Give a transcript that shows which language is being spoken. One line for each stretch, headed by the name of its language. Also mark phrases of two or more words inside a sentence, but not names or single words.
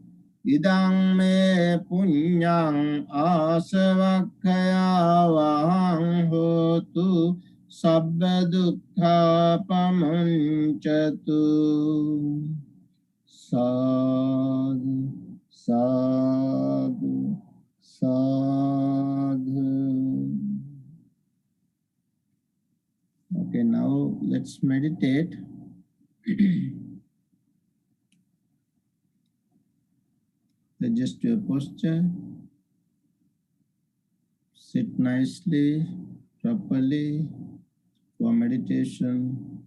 Pali: Idang me punyang asavakkaya vahang hotu. Sabba dukkha pamuncatu. Sadhu, sadhu, sadhu.
English: Okay, now let's meditate. Adjust your posture. Sit nicely, properly for meditation.